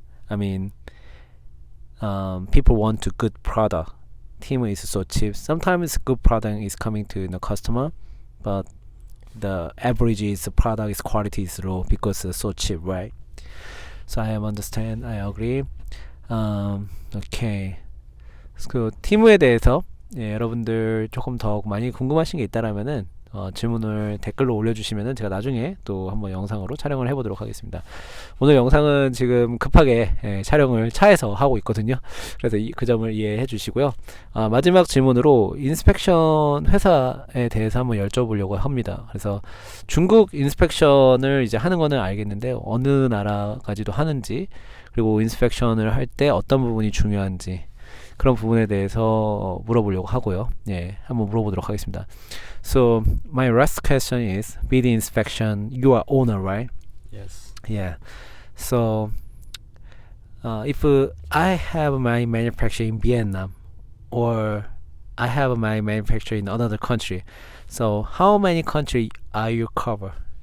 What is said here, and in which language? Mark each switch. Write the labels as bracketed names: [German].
[English] I mean, people want a good product. Temu is so cheap. Sometimes good product is coming to the customer, but the average is the product is quality is low because it's so cheap, right? So I understand. I agree. Okay. [Korean] 그 티무에 대해서 여러분들 조금 더 많이 궁금하신 게 있다라면은 질문을 댓글로 올려주시면은 제가 나중에 또 한번 영상으로 촬영을 해보도록 하겠습니다. 오늘 영상은 지금 급하게 촬영을 차에서 하고 있거든요. 그래서 그 점을 이해해 주시고요. 마지막 질문으로 인스펙션 회사에 대해서 한번 여쭤보려고 합니다. 그래서 중국 인스펙션을 이제 하는 거는 알겠는데 어느 나라까지도 하는지, 그리고 인스펙션을 할 때 어떤 부분이 중요한지 그런 부분에 대해서 물어보려고 하고요. 한번 물어보도록 하겠습니다. [English] So my last question is, with the inspection, you are owner, right? Yes. Yeah. So if I have my manufacturing in Vietnam, or I have my manufacturing in another country, so how many countries are you cover?